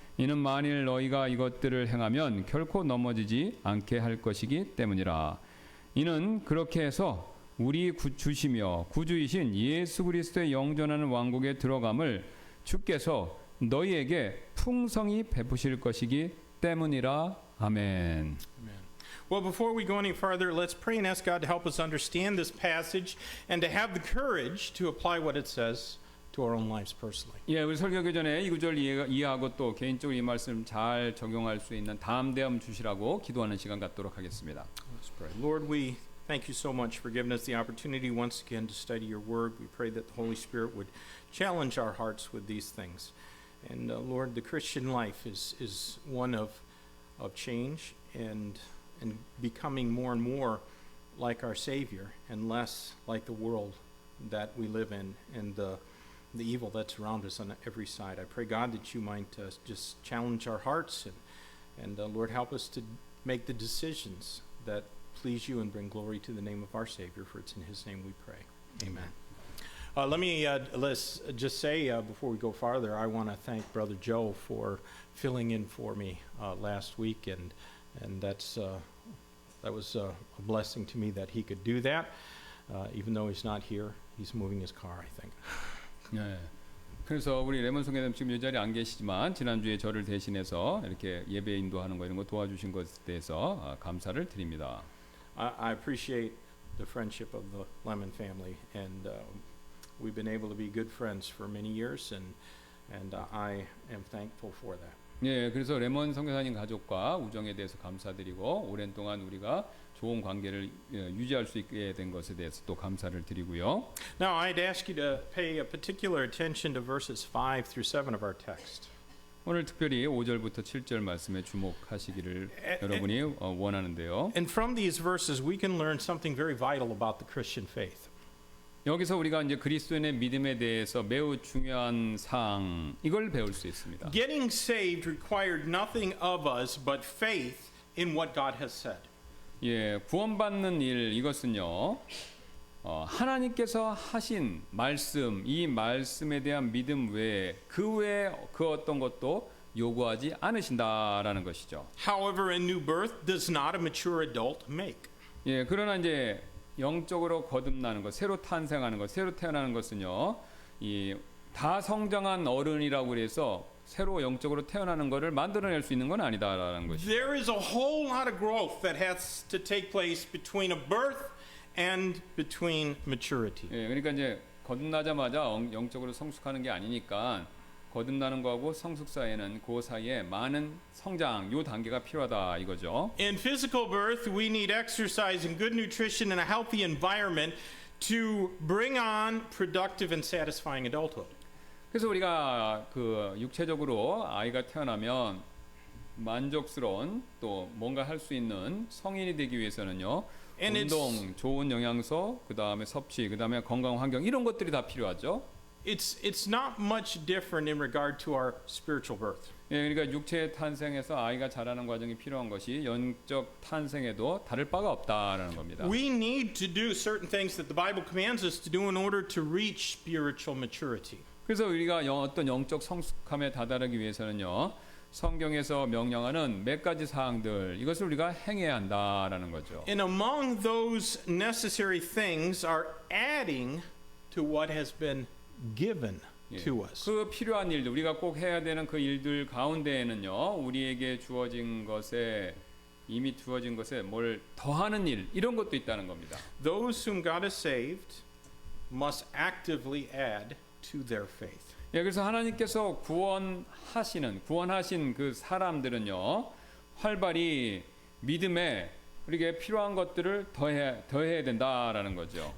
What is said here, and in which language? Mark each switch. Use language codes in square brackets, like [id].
[ko] 이는 만일 너희가 이것들을 행하면 결코 넘어지지 않게 할 것이기 때문이라. 이는 그렇게 해서 우리 주시며 구주이신 예수 그리스도의 영존하는 왕국에 들어감을 주께서 너희에게 풍성히 베푸실 것이기 때문이라. 아멘. [en] Well, before we go any further, let's pray and ask God to help us understand this passage and to have the courage to apply what it says to our own lives personally. [ko] 예, 우리 설교하기 전에 이 구절 이해하고 또 개인적으로 이 말씀 잘 적용할 수 있는 담대함 주시라고 기도하는 시간 갖도록 하겠습니다. [en] Let's pray. Lord, we thank you so much for giving us the opportunity once again to study your word. We pray that the Holy Spirit would challenge our hearts with these things. And Lord, the Christian life is one of change and becoming more and more like our Savior and less like the world that we live in and the evil that's around us on every side. I pray, God, that you might just challenge our hearts and Lord, help us to make the decisions that please you and bring glory to the name of our Savior, for it's in his name we pray. Amen. Let's just say before we go farther, I want to thank Brother Joe for filling in for me last week, and that was a blessing to me that he could do that. Even though he's not here, he's moving his car, I think. [ko] 네. 그래서 우리 레몬 성교사님 지금 이 자리에 안 계시지만 지난주에 저를 대신해서 이렇게 예배 인도하는 거 이런 거 도와주신 것에 대해서 감사를 드립니다. [en] I appreciate the friendship of the Lemon family, and we've been able to be good friends for many years, and I am thankful for that. [ko] 네, 그래서 레몬 성교사님 가족과 우정에 대해서 감사드리고 오랜 동안 우리가 좋은 관계를 유지할 수 있게 된 것에 대해서 또 감사를 드리고요. [en] Now, I'd ask you to pay a particular attention to verses 5 through 7 of our text. [ko] 오늘 특별히 5절부터 7절 말씀에 주목하시기를 여러분이 원하는데요. [en] And from these verses, we can learn something very vital about the Christian faith. [ko] 여기서 우리가 이제 그리스도인의 믿음에 대해서 매우 중요한 사항 이걸 배울 수 있습니다. [en] Getting saved required nothing of us but faith in what God has said. [ko] 예, 구원받는 일 이것은요. 하나님께서 하신 말씀, 이 말씀에 대한 믿음 외에 그 외에 그 어떤 것도 요구하지 않으신다라는 것이죠. [en] However, a new birth does not a mature adult make. [ko] 예, 그러나 이제 영적으로 거듭나는 것, 새로 탄생하는 것, 새로 태어나는 것은요, 이 다 성장한 어른이라고 해서 새로 영적으로 태어나는 것을 만들어낼 수 있는 건 아니다라는 것이죠. [en] There is a whole lot of growth that has to take place between a birth and between maturity. [ko] 예, 그러니까 이제 거듭나자마자 영적으로 성숙하는 게 아니니까 거듭나는 거하고 성숙 사이에는 그 사이에 많은 성장 요 단계가 필요하다 이거죠. [en] In physical birth, we need exercise and good nutrition and a healthy environment to bring on productive and satisfying adulthood. [ko] 그래서 우리가 그 육체적으로 아이가 태어나면 만족스러운 또 뭔가 할 수 있는 성인이 되기 위해서는요. [en] And [ko] 운동, 좋은 영양소, 그 다음에 섭취, 그 다음에 건강 환경 이런 것들이 다 필요하죠. [en] It's not much different in regard to our spiritual birth. [ko] 예, 그러니까 육체 탄생에서 아이가 자라는 과정이 필요한 것이 영적 탄생에도 다를 바가 없다라는 겁니다. [en] We need to do certain things that the Bible commands us to do in order to reach spiritual maturity. [ko] 그래서 우리가 어떤 영적 성숙함에 다다르기 위해서는요. 성경에서 명령하는 몇 가지 사항들 이것을 우리가 행해야 한다라는 거죠. [en] And among those necessary things are adding to what has been given to us. [ko] 그 필요한 일들 우리가 꼭 해야 되는 그 일들 가운데에는요. 우리에게 주어진 것에 이미 주어진 것에 뭘 더하는 일 이런 것도 있다는 겁니다. [en] Those whom God has saved must actively add to their faith. [ko] 예, 그래서 하나님께서 구원하신 그 사람들은요. 활발히 믿음에 우리에게 필요한 것들을 더해야 된다라는 거죠.